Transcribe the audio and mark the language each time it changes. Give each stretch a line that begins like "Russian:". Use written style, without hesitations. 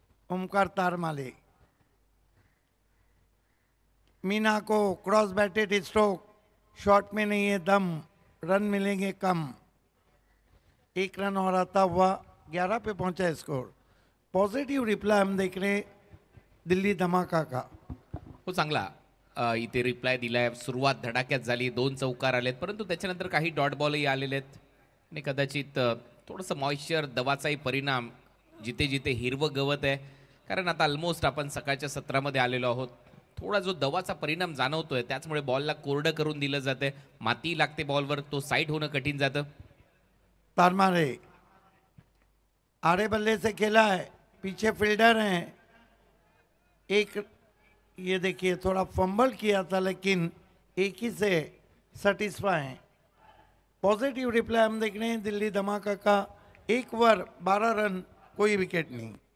Hindi: ओमकार तारमाले, मीना को cross batted stroke, shot में नहीं है दम, रन मिलेंगे कम। 1 रन और आता हुआ 11 पे पहुंचा स्कोर। पॉजिटिव रिप्लाई हम देख रहे हैं दिल्ली धमाका का।
Marathi: हो चांगला इथे रिप्लाय दिलाय. सुरुवात धडाक्यात झाली, 2 चौकार आलेत, परंतु त्याच्यानंतर काही डॉट बॉलही आलेले आहेत आणि कदाचित थोडंसं मॉइश्चर, दवाचाही परिणाम. जिथे जिथे हिरवं गवत आहे, कारण आता ऑलमोस्ट आपण सकाळच्या सत्रामध्ये आलेलो आहोत, थोडा जो दवाचा परिणाम जाणवतोय, त्याचमुळे बॉलला कोरडं करून दिलं जाते. माती लागते बॉलवर, तो साईड होणं कठीण जातं.
Hindi: तारमाले आड़े बल्ले से खेला है, पीछे फील्डर हैं। एक ये देखिए थोड़ा फंबल किया था, लेकिन एक ही से सेटिस्फाई हैं। पॉजिटिव रिप्लाई हम देख रहे हैं दिल्ली धमाका का। 1 ओवर 12 रन, कोई विकेट नहीं।